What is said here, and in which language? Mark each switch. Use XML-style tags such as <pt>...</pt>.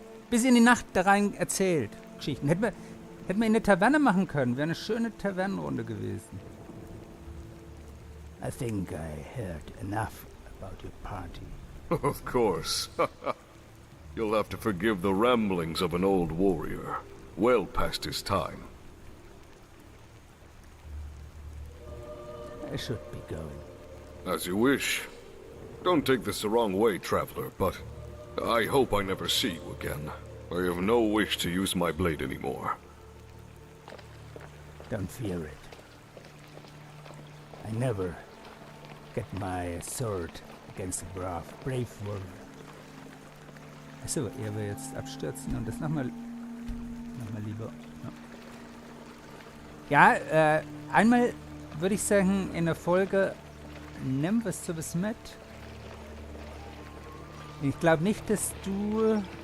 <de>Bis in die Nacht da rein erzählt. Geschichten. Hätten wir in der Taverne machen können. Wäre eine schöne Tavernenrunde gewesen.</de> <en>I think I heard enough about your party. Of course. You'll have to forgive the ramblings of an old warrior. Well past his time. I should be going. As you wish. Don't take this the wrong way, traveler, but I hope I never see you again. I have no wish to use my blade anymore. Don't fear it. I never get my sword against a brave warrior.</en> <de>Achso, er will jetzt abstürzen und das nochmal lieber. Ja, einmal würde ich sagen, in der Folge nimm was zu was mit. Ich glaube nicht, dass du...</de>